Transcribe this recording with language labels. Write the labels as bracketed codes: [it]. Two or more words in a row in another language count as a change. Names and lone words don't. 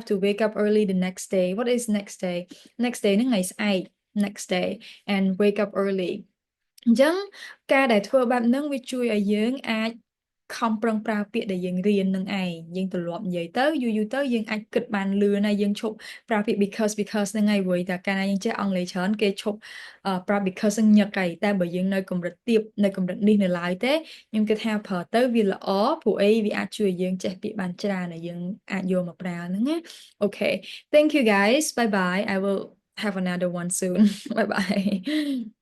[en] to wake up early the next day what is next day next day [km] ហ្នឹងថ្ងៃស្អែក [en] next day and wake up early [km] អញ្ចឹងការដែលធ្វើបែបហ្នឹងវាជួយឲ្យ យើងអាចខំប្រឹងប្រើពាក្យដែលយើងរៀននឹងឯងយើងទម្លាប់និយាយទៅយូរទៅយើងអាចគិតបានលឿនហើយយើងឈប់ប្រើពាក្យ because ហ្នឹងហើយព្រោះតែកាលណាយើងចេះអង់គ្លេសច្រើនគេឈប់ប្រើ because ហ្នឹងញឹកហើយតែបើយើងនៅកម្រិតទាបនៅកម្រិតនេះនៅឡើយទេខ្ញុំគិតថាប្រើទៅវាល្អព្រោះអីវាអាចជួយឲ្យយើងចេះពាក្យបានច្រើនហើយយើងអាចយកមកប្រើហ្នឹងណា [en] Okay thank you guys bye bye I will have another one soon bye bye